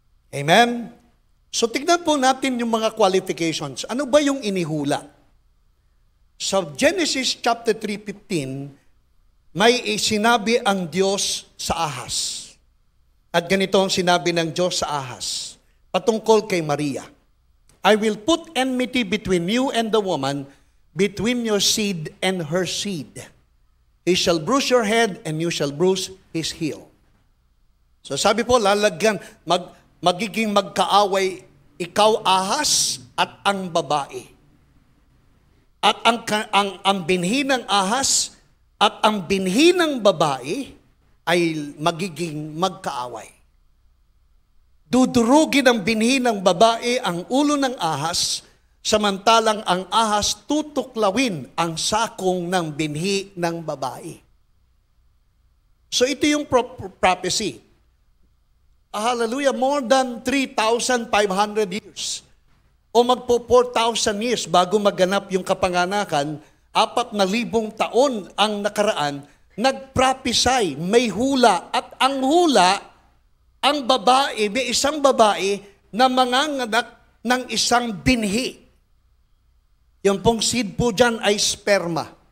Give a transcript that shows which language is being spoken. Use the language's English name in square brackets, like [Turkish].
[Filipino] Amen? So tignan po natin yung mga qualifications. Ano ba yung inihula? Sa Genesis chapter 3:15, may sinabi ang Diyos sa Ahas. At ganito ang sinabi ng Diyos sa Ahas, patungkol kay Maria. [English] I will put enmity between you and the woman, between your seed and her seed. He shall bruise your head and you shall bruise his heel. [Filipino] So sabi po, magiging magkaaway ikaw, Ahas, at ang babae. At ang binhi ng Ahas at ang binhi ng babae ay magiging magkaaway. Dudurugin ang binhi ng babae ang ulo ng ahas, samantalang ang ahas tutuklawin ang sakong ng binhi ng babae. So ito yung prophecy. [English] Hallelujah, more than 3,500 years. [Filipino] O magpo 4,000 years bago maganap yung kapanganakan, 4,000 taon ang nakaraan, nagprophesy, may hula, at ang hula, ang babae, may isang babae na manganganak ng isang binhi. Yung pong seed po dyan ay sperma.